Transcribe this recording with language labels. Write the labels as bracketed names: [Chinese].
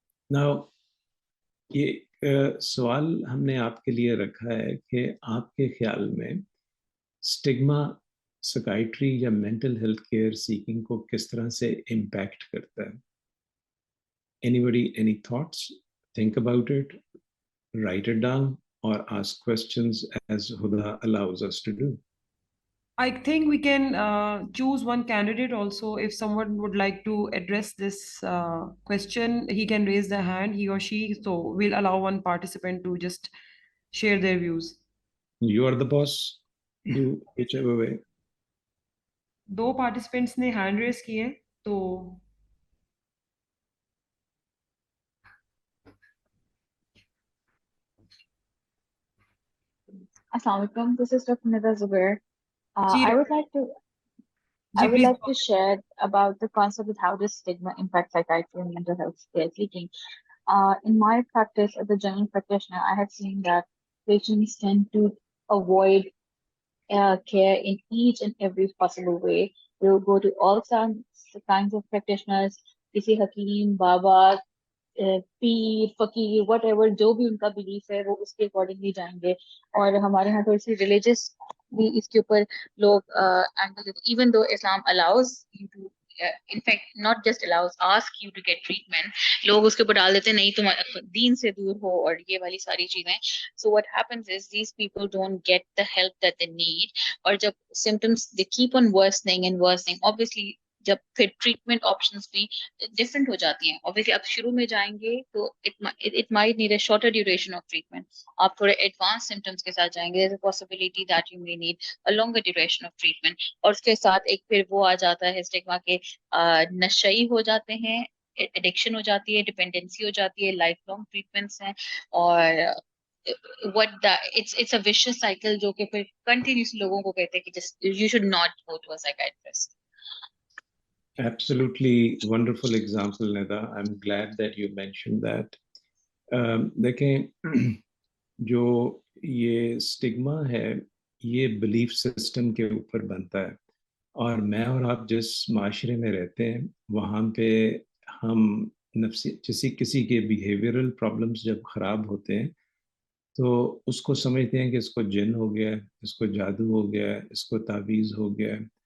[Urdu] Now یہ سوال ہم نے آپ کے لیے رکھا ہے کہ آپ کے خیال میں سٹگما سکائٹری یا مینٹل ہیلتھ کیئر سیکنگ کو کس طرح سے امپیکٹ کرتا ہے. [English] Anybody, any thoughts? Think about it, write it down, or ask questions as Huda allows us to do. I think we can choose one candidate also. If someone would like to address this question, he can raise their hand, he or she. So we'll allow one participant to just share their views. You are the boss. Do whichever way. [Urdu] 2 participants نے hand raise کیے تو [English] Assalamu alaikum. This is Dr. Nida Zubair. [Urdu] جی [English] I would like [Urdu] جی please [English] to share about the concept of how does stigma impact psychiatry and mental health care seeking. In my practice as a general practitioner, I have seen that patients tend to avoid care in each and every possible way. They will go to all kinds of practitioners, [Urdu] kisi hakeem, baba, پیر فقیر what ever جو بھی ان کا belief ہے وہ اس کے accordingly جائیں گے. اور ہمارے یہاں تھوڑی سی ریلیجس بھی اس کے اوپر لوگ اینگل دیتے، [English] even though Islam allows you to in fact not just allows ask you to get treatment, [Urdu] لوگ اس کے اوپر ڈال دیتے نہیں تم دین سے دور ہو اور یہ والی ساری چیزیں. [English] so what happens is these people don't get the help that they need, اور جب symptoms they keep on worsening and worsening, obviously [Urdu] جب پھر ٹریٹمنٹ آپشنس بھی ڈفرینٹ ہو جاتی ہیں. [English] obviously [Urdu] آپ شروع میں جائیں گے تو [English] it might need a shorter duration of treatment. [Urdu] آپ تھوڑے ایڈوانس سمٹمس کے ساتھ جائیں گے، [English] there's a possibility that you may need a longer duration of treatment. [Urdu] اور اس کے ساتھ ایک پھر وہ آ جاتا ہے اسٹگما کے نشئی ہو جاتے ہیں، ایڈکشن ہو جاتی ہے، ڈپینڈنسی ہو جاتی ہے، لائف لانگ ٹریٹمنٹس ہیں، اور [English] it's a vicious cycle [Urdu] جو کہ پھر کنٹینیوسلی لوگوں کو کہتے ہیں کہ [English] just you should not go to a psychiatrist. Absolutely wonderful example, Nida. I'm glad that you mentioned that. [Urdu] دیکھیں جو یہ سٹگما ہے یہ بلیف سسٹم کے اوپر بنتا ہے، اور میں اور آپ جس معاشرے میں رہتے ہیں وہاں پہ ہم کسی کے بیہیویئرل پرابلمس جب خراب ہوتے ہیں تو اس کو سمجھتے ہیں کہ اس کو جن ہو گیا، اس کو جادو ہو گیا، اس کو تعویذ ہو گیا.